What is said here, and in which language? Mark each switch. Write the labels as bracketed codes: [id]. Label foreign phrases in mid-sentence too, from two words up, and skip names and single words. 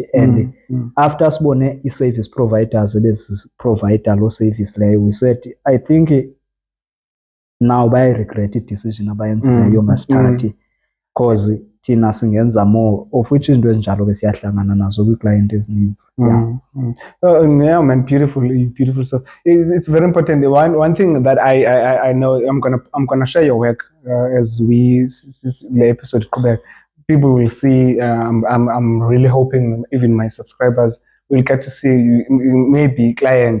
[en] And after [xh] sibone [en] i-service providers [xh] ebeziprovida loo service leyo, [en] we said I think now [xh] bayayi-regret i-decision abayenzileyo masithathi because thina singenza more, [en] of which [xh] izinto ezinjalo ke siyahlangana nazo kwi-client ezininzi. [en] Yeah, man, beautiful stuff. It's very important. One thing that I know, I'm gonna share your work as the episode comes. People will see. I'm really hoping even my subscribers will get to see maybe client.